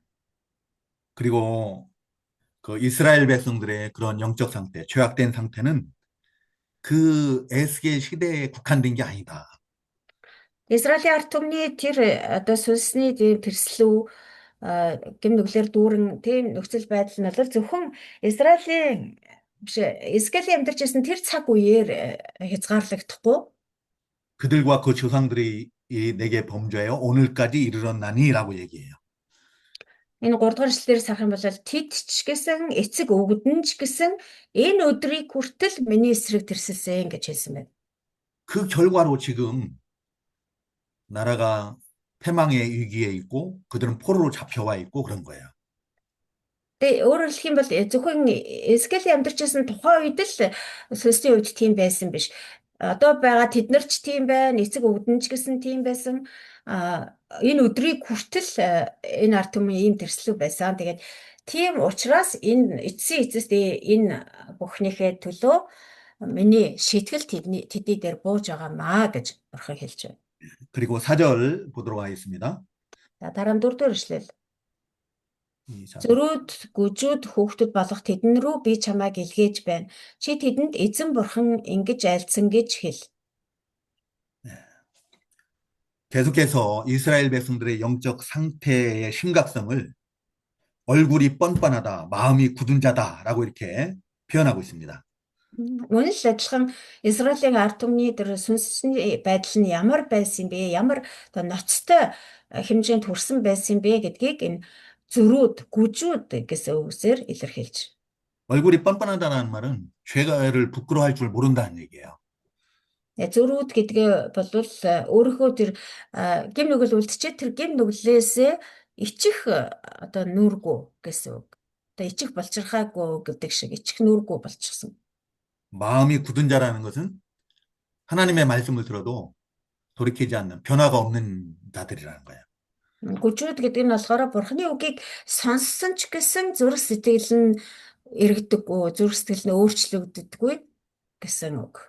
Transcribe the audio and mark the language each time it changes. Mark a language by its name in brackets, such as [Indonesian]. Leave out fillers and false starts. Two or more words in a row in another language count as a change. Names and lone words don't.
[Korean] 그리고 그 이스라엘 백성들의 그런 영적 상태, 죄악된 상태는 그 에스겔 시대에 국한된 게 아니다. [Mongolian] Израилийн ард түмний тэр одоо сүнсний тэрслүү гэм нүглэр дүүрэн тийм нөхцөл байдал нь бол зөвхөн Израилийн биш Эзекиэлийн амьдарч байсан тэр цаг үеэр хязгаарлагдахгүй. [Korean] 그들과 그 조상들이 내게 범죄하여 오늘까지 이르렀나니라고 얘기해요. [Mongolian] Энэ 3 дугаар эшлэлээр сарах юм бол тэд ч гэсэн эцэг өвгөдөн ч гэсэн энэ өдрийг хүртэл миний эсрэг тэрсэлсэн гэж хэлсэн байна. [Korean] 그 결과로 지금 나라가 패망의 위기에 있고 그들은 포로로 잡혀와 있고 그런 거예요. [Mongolian] Тэгээ өөрөөр хэлэх юм бол зөвхөн Эзекиэлийн амьдарч байсан тухайн үед л сүнсний үед тийм байсан биш. Одоо байгаа тэд нар ч тийм байна, эцэг өвгөдөн ч гэсэн тийм байсан. Энэ өдрийг хүртэл энэ ард түмэн ийм тэрслүү байсан. Тэгээд тийм учраас энэ эцсийн эцэст энэ бүхнийхээ төлөө миний шийтгэл тэдний дээр бууж байгаамаа гэж бурхан хэлж байна. [Korean] 그리고 4절 보도록 하겠습니다. [Mongolian] За дараа нь 4 дугаар эшлэл. [Korean] 자, [Mongolian] Зөрүүд, гүжүүд, хүүхдүүд болох тэдэн рүү би чамайг илгээж байна. Чи тэдэнд эзэн бурхан ингэж айлцсан гэж хэл. [Korean] 계속해서 이스라엘 백성들의 영적 상태의 심각성을 얼굴이 뻔뻔하다, 마음이 굳은 자다라고 이렇게 표현하고 있습니다. [Mongolian] Мөн л адилхан Израилийн ард түмний тэр сүнсний байдал нь ямар байсан бэ? Ямар оо ноцтой хэмжээнд хүрсэн байсан бэ гэдгийг энэ зөрүүд, гүжүүд гэсэн үгсээр илэрхийлж. [Korean] 얼굴이 뻔뻔하다는 말은 죄가를 부끄러워할 줄 모른다는 얘기예요. [Mongolian] Зөрүүд гэдгээ болвол өөрийнхөө тэр гэм нүгэл үлдчихэд тэр гэм нүглээсээ ичих одоо нүргүү гэсэн үг. Одоо ичих болчирхаагүй гэдэг шиг ичих нүргүү болчихсон. [Korean] 마음이 굳은 자라는 것은 하나님의 말씀을 들어도 돌이키지 않는 변화가 없는 자들이라는 거예요. [Mongolian] Гүжүүд гэдэг нь болохоор Бурхны үгийг сонссон ч гэсэн зүрх сэтгэл нь эргэдэггүй, зүрх сэтгэл нь өөрчлөгддөггүй гэсэн үг.